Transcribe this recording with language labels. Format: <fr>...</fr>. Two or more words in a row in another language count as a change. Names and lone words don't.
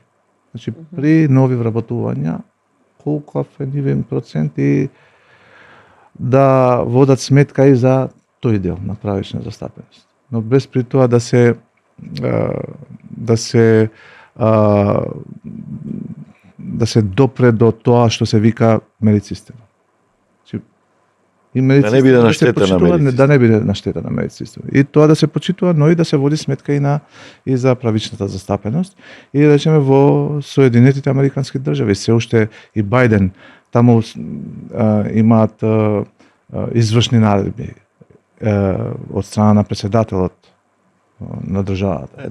<mk>Значи, при нови вработувања, колку е нивен процент и да водат сметка и за тој дел на правична застапеност. Но без при тоа да се допре до тоа што се вика</mk> <en>merit system.</en> <mk>И да не биде на штета на</mk> <en>merit system.</en> <mk>Да не биде на штета на</mk> <en>merit system.</en> <mk>И тоа да се почитува, но и да се води сметка и за правичната застапеност. И речеме во Соединетите Американски држави се уште и Бајден таму имаат извршни наредби од страна на председателот на државата.</mk>